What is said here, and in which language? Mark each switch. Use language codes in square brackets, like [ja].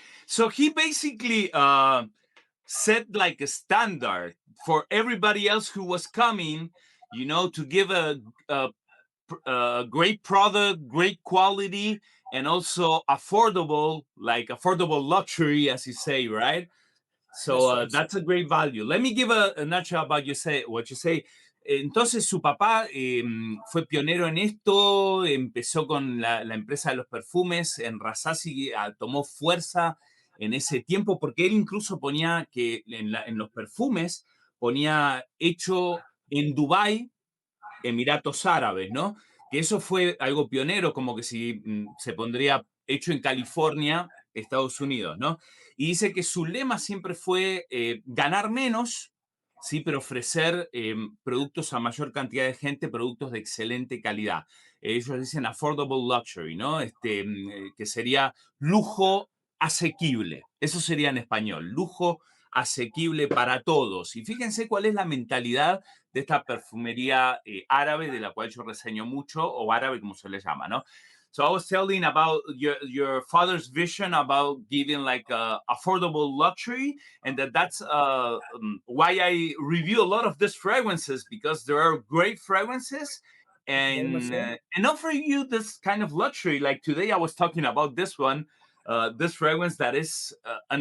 [en] So he basically set like a standard for everybody else who was coming, to give a great product, great quality, and also affordable, like affordable luxury, as you say, right? So That's right, sir. that's a great value. Let me give a nutshell about what you say. [es] Entonces su papá fue pionero en esto, empezó con la empresa de los perfumes, en Rasasi tomó fuerza en ese tiempo porque él incluso ponía que en los perfumes ponía hecho en Dubái, Emiratos Árabes, ¿no? Que eso fue algo pionero, como que si se pondría hecho en California, Estados Unidos, ¿no? Y dice que su lema siempre fue ganar menos, sí, pero ofrecer productos a mayor cantidad de gente, productos de excelente calidad. Ellos dicen [en] affordable luxury, [es] ¿no? Que sería lujo asequible. Eso sería en español, lujo asequible para todos. Y fíjense cuál es la mentalidad de esta perfumería árabe, de la cual yo reseño mucho, o árabe como se le llama, ¿no? [en] So I was telling about your father's vision about giving like affordable luxury, and that's why I review a lot of these fragrances, because there are great fragrances Very much so. and offer you this kind of luxury. Like today, I was talking about this one, this fragrance that is an